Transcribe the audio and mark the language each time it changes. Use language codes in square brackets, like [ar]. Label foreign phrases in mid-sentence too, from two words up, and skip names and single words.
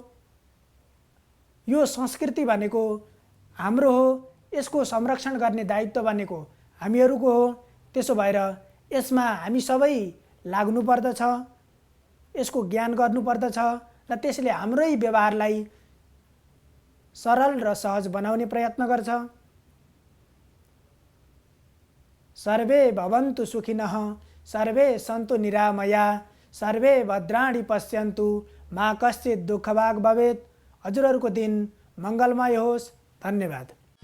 [ne] यो संस्कृति भनेको हाम्रो हो, यसको संरक्षण गर्ने दायित्व भनेको हामीहरूको हो। त्यसो भएर यसमा हामी सबै लाग्नुपर्दछ, यसको ज्ञान गर्नुपर्दछ र त्यसले हाम्रै व्यवहारलाई सरल र सहज बनाउने प्रयत्न गर्छ। [sa] सर्वे भवन्तु सुखिनः, सर्वे सन्तु निरामया, सर्वे भद्राणि पश्यन्तु, मा कश्चित् दुःखभाग् भवेत्। [ne] हजुरहरूको दिन मङ्गलमय होस्। धन्यवाद।